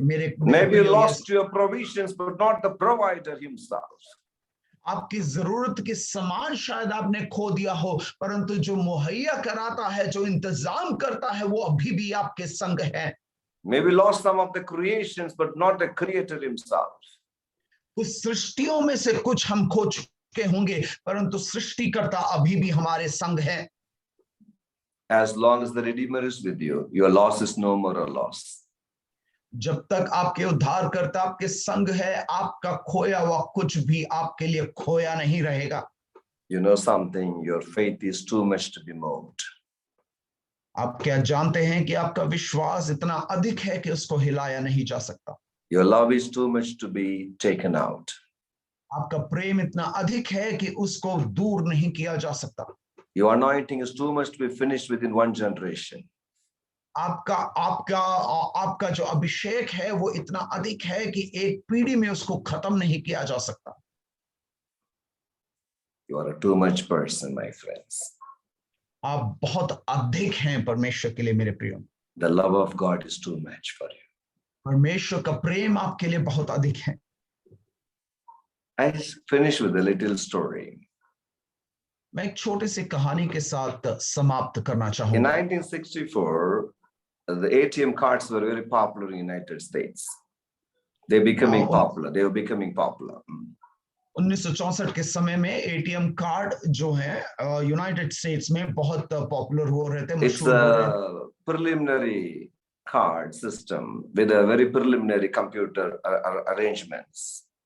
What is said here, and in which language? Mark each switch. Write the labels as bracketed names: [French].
[English] Maybe you lost your provisions, but not the provider himself. [Hindi] आपकी जरूरत के सामान शायद आपने खो दिया हो, परंतु जो मुहैया कराता है, जो इंतजाम करता है, वो अभी भी आपके संग है। [English] Maybe lost some of the creations, but not the creator himself. [Hindi] उस सृष्टियों में से कुछ हम खो चुके होंगे, परंतु सृष्टिकर्ता अभी भी हमारे संग है। [English] As long as the Redeemer is with you, your loss is no more a loss. [Hindi] जब तक आपके उद्धारकर्ता आपके संग है, आपका खोया हुआ कुछ भी आपके लिए खोया नहीं रहेगा। [English] You know something, your faith is too much to be moved. [Hindi] आप क्या जानते हैं कि आपका विश्वास इतना अधिक है कि उसको हिलाया नहीं जा सकता। [English] Your love is too much to be taken out. [Hindi] आपका प्रेम इतना अधिक है कि उसको दूर नहीं किया जा सकता। [English] Your anointing is too much to be finished within one generation. [Hindi] आपका जो अभिषेक है वो इतना अधिक है कि एक पीढ़ी में उसको खत्म नहीं किया जा सकता। [English] You are a too much person, my friends. [Hindi] आप बहुत अधिक हैं परमेश्वर के लिए मेरे प्रियो। [English] The love of God is too much for you. [Hindi] परमेश्वर का प्रेम आपके लिए बहुत अधिक है। [English] I finish with a little story. [Hindi] मैं एक छोटी सी कहानी के साथ समाप्त करना [English] In [Hindi] चाहूंगा। [English] 1964, the ATM cards were very popular in the United States. They were becoming popular. [Hindi] 1964 के समय में एटीएम कार्ड जो है यूनाइटेड स्टेट्स में बहुत पॉपुलर हो रहे थे, [English] It's a preliminary card system with a very preliminary computer arrangements.